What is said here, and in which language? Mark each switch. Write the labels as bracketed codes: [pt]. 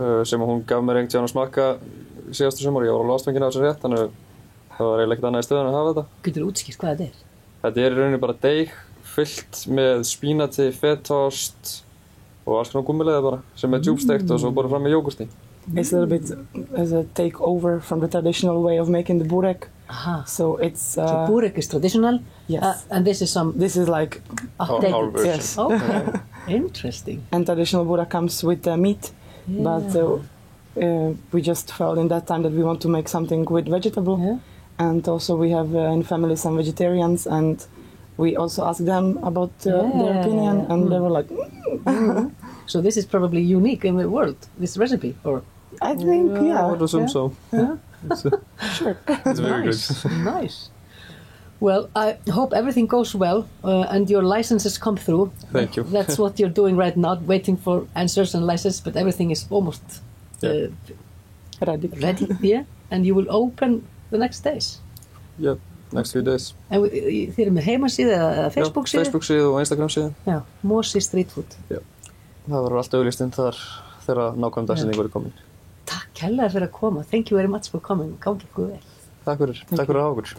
[is] Sem hún gaf mér einhvern tíðan að smakka síðastu sumar, ég var alveg ástfenginn af þessu rétt, þannig það var eiginlega ekkert annað í stöðun að hafa þetta. Geturðu útskýrt hvað þetta er? Þetta í rauninni bara deig fyllt með spínati, fetaost og alls konar gúmmileiði bara, sem djúpsteikt og svo borið fram með jógurti. [en] It's a little bit as a takeover from the traditional way of making the burek. So it's so burek is traditional. Yes. And this is like updated. Yes. Okay. Interesting. And traditional burek comes with meat, but we just felt in that time that we want to make something with vegetable. Yeah. And also we have in family some vegetarians, and we also asked them about their opinion, and they were like, So this is probably unique in the world, this recipe, or? I think, I would assume so. Yeah. Sure. It's very good. Nice. Well, I hope everything goes well and your licenses come through. Thank you. That's what you're doing right now, waiting for answers and licenses, but everything is almost ready. Yeah, and you will open the next days. Yeah, next few days. [is] En þið eru með heimasíðu eða Facebook-síðu? Já, Facebook-síðu og Instagram-síðu. Já, Mosi Street Food. Já, það verður allt auglýst inn þar þegar nákvæm dagsetning verður komin. Takk kærlega fyrir að koma. [en] Thank you very much for coming. [is] Gangi ykkur vel. Takk fyrir að hafa okkur.